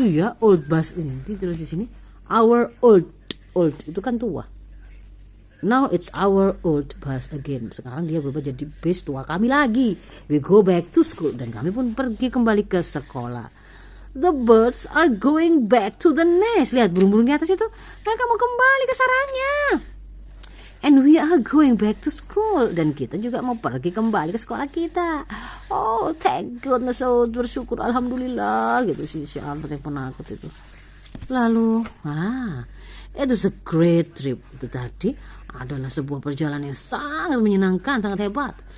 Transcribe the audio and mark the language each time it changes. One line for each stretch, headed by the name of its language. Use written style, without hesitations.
Indonesian: Iya, old bus ini. Terus di sini our old itu kan tua.
English: Now it's our old bus again.
Indonesian: Sekarang dia berubah jadi bus tua kami lagi.
English: We go back to school.
Indonesian: Dan kami pun pergi kembali ke sekolah.
English: The birds are going back to the nest.
Indonesian: Lihat burung-burung di atas itu. Mereka mau kembali ke sarangnya.
English: And we are going back to school.
Indonesian: Dan kita juga mau pergi kembali ke sekolah kita.
English: Oh, thank goodness.
Indonesian: Oh, bersyukur.
English: Alhamdulillah.
Indonesian: Gitu sih si Albert yang penakut itu. Lalu,
English: it was a great trip.
Indonesian: Itu tadi adalah sebuah perjalanan yang sangat menyenangkan, sangat hebat.